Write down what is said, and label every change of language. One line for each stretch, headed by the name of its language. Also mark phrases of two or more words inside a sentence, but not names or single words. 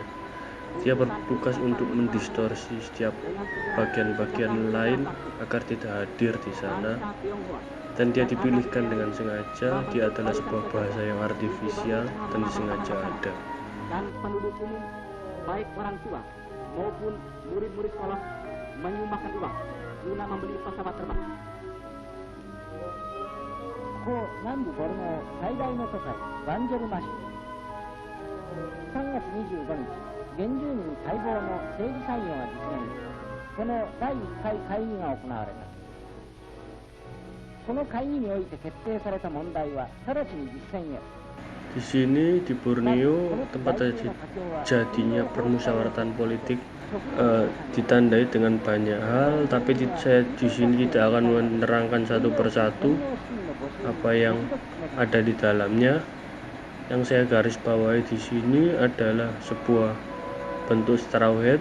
Indonesian: Dia bertugas untuk mendistorsi setiap bagian-bagian lain agar tidak hadir di sana, dan dia dipilihkan dengan sengaja. Dia adalah sebuah bahasa yang artifisial dan disengaja ada. Dan penduduk umum, baik orang tua maupun murid-murid sekolah, menyumbangkan uang guna membeli pesawat terbang.
Japanese: 南部ボルネオ最大の都会バンジェルマ市3月25日原住民待望の政治採用が実現。この第1回会議が行われた。この会議において決定された問題は直ちに実践へ。
Indonesian: Di sini di Borneo, tempat jadinya permusyawaratan politik ditandai dengan banyak hal, tapi saya di sini tidak akan menerangkan satu persatu apa yang ada di dalamnya. Yang saya garis bawahi di sini adalah sebuah bentuk strawhead.